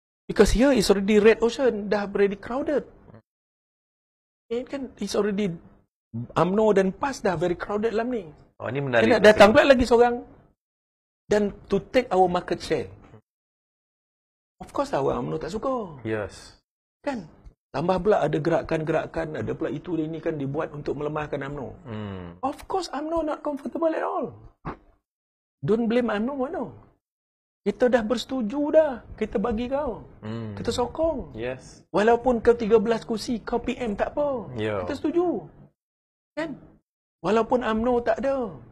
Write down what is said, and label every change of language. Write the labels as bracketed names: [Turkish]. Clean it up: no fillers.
[English] Because here is already red ocean, [Malay] dah [English] already crowded. [Malay] Kan, [English] it's already [Malay] UMNO dan PAS dah [English] very crowded [Malay] dalam ni. Oh, ni menarik. Nak datang pula lagi seorang. Dan [English] to take our market share. Of course [Malay] lah, orang UMNO tak suka. [English] Yes. [Malay] Kan? Tambah pula ada gerakan-gerakan, ada pula itu dan ini kan dibuat untuk melemahkan UMNO. [English] Of course, UMNO not comfortable at all. Don't blame UMNO, no. [Malay] Kita dah bersetuju dah. Kita bagi kau. Kita sokong. [English] Yes. [Malay] Walaupun kau 13 kursi, kau PM tak apa. Yo. Kita setuju. Kan? Walaupun UMNO tak ada.